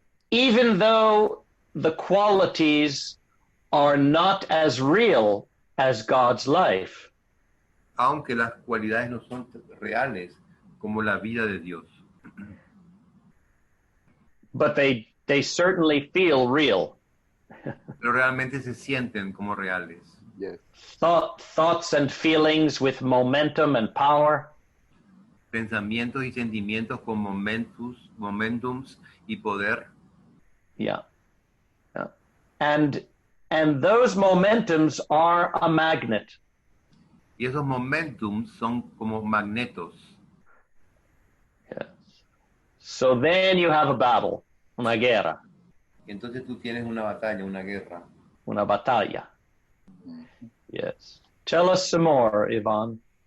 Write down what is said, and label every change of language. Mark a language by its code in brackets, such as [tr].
[en] Even though the qualities are not as real as God's life, [es] Aunque las cualidades no son reales como la vida de Dios. [en] but they certainly feel real. [es] Pero realmente se sienten como reales. [en] Yes. Thoughts and feelings with momentum and power. [es] Pensamientos y sentimientos con momentums y poder. [en] Yeah. Yeah. And those momentums are a magnet. [es] Y esos momentums son como magnetos. [en] Yes. So then you have a battle, [es] una guerra, Y entonces tú tienes una batalla, una guerra. una batalla. [en] Yes. Tell us some more, Ivan.